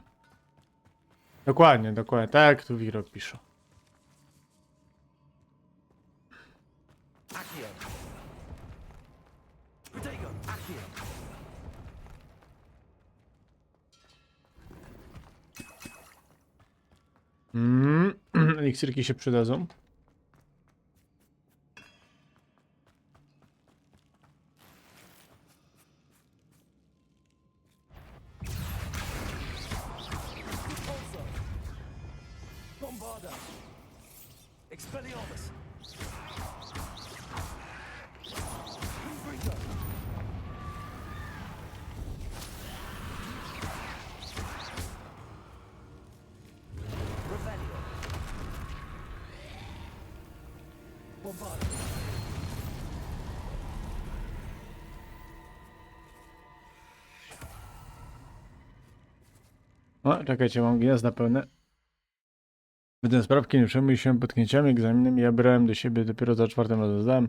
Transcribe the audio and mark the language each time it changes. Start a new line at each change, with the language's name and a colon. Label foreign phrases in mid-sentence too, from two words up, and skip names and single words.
Polish: Dokładnie, dokładnie. Tak jak tu Wiro pisze. Accio. Protego. Accio. Eliksirki się przydadzą. Bombarda. Expelliarmus. Windbreaker. Revelio. Bombarda. O, czekajcie, mam gniazda pełne. Wydałem sprawki, nie przejmuj się potknięciami, egzaminem. Ja brałem do siebie dopiero za 4. razem zdałem.